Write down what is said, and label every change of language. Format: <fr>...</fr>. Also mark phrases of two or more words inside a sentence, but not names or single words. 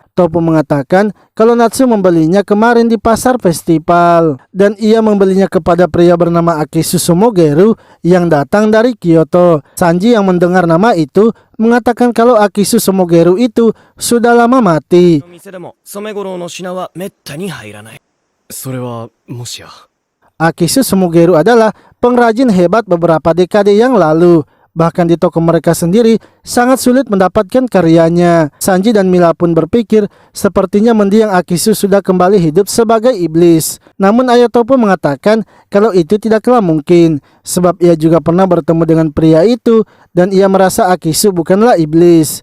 <id>Topu mengatakan kalau Natsu membelinya kemarin di pasar festival dan ia membelinya kepada pria bernama Akisu Somogeru yang datang dari Kyoto. Sanji yang mendengar nama itu mengatakan kalau Akisu Somogeru itu sudah lama mati.</id> <ja>店でも染五郎の品はめったに入らない。それはもしや</ja> <id>Akisu Somogeru adalah pengrajin hebat beberapa dekade yang lalu. Bahkan di toko mereka sendiri sangat sulit mendapatkan karyanya. Sanji dan Mila pun berpikir sepertinya mendiang Akisu sudah kembali hidup sebagai iblis. Namun Ayah Topo mengatakan kalau itu tidaklah mungkin, sebab ia juga pernah bertemu dengan pria itu dan ia merasa Akisu bukanlah iblis.</id>